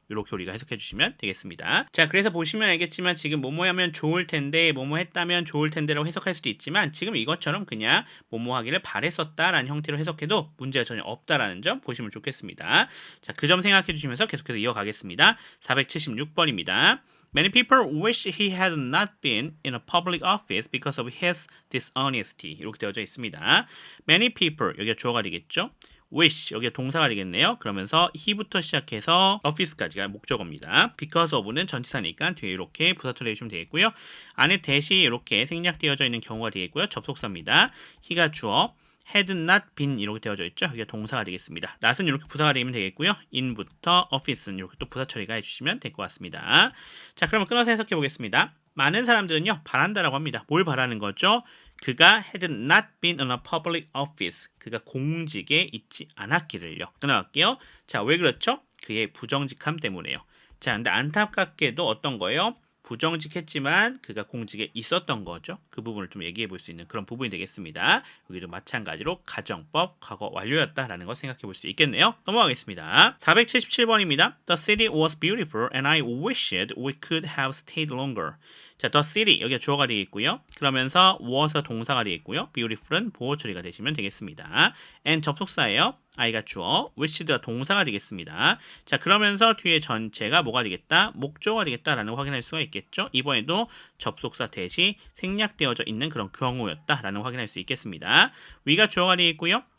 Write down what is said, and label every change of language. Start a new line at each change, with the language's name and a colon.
Korean: 이렇게 우리가 해석해 주시면 되겠습니다. 자, 그래서 보시면 알겠지만 지금 뭐뭐 하면 좋을 텐데, 뭐뭐 했다면 좋을 텐데라고 해석할 수도 있지만 지금 이것처럼 그냥 뭐뭐 하기를 바랬었다라는 형태로 해석해도 문제가 전혀 없다라는 점 보시면 좋겠습니다. 자, 그 점 생각해 주시면서 계속해서 이어가겠습니다. 476번입니다.
English: Many people wish he had not been in a public office because of his dishonesty.
Korean: 이렇게 되어져 있습니다. Many people, 여기가 주어가 되겠죠? wish, 여기가 동사가 되겠네요. 그러면서 he부터 시작해서 office까지가 목적어입니다. because of는 전치사니까 뒤에 이렇게 부사처리 해주시면 되겠고요. 안에 대시 이렇게 생략되어져 있는 경우가 되겠고요. 접속사입니다. he가 주어, had not been 이렇게 되어져 있죠. 여기가 동사가 되겠습니다. not은 이렇게 부사가 되면 되겠고요. in부터 office는 이렇게 또 부사 처리가 해주시면 될 것 같습니다. 자, 그러면 끊어서 해석해 보겠습니다. 많은 사람들은요 바란다라고 합니다. 뭘 바라는 거죠? 그가
English: had not been in a public office.
Korean: 그가 공직에 있지 않았기를요. 끊어갈게요. 자, 왜 그렇죠? 그의 부정직함 때문에요. 자, 근데 안타깝게도 어떤 거예요? 부정직했지만 그가 공직에 있었던 거죠. 그 부분을 좀 얘기해 볼 수 있는 그런 부분이 되겠습니다. 여기도 마찬가지로 가정법 과거 완료였다라는 거 생각해 볼 수 있겠네요. 넘어가겠습니다. 477번입니다.
English: The city was beautiful and I wished we could have stayed longer.
Korean: 자, the city 여기가 주어가 되겠고요. 그러면서 was가 동사가 되겠고요. beautiful은 보호 처리가 되시면 되겠습니다. and 접속사예요. I가 주어, wished가 동사가 되겠습니다. 자, 그러면서 뒤에 전체가 뭐가 되겠다? 목조가 되겠다라는 걸 확인할 수가 있겠죠. 이번에도 접속사 대시 생략되어져 있는 그런 경우였다라는 걸 확인할 수 있겠습니다. we가 주어가 되겠고요.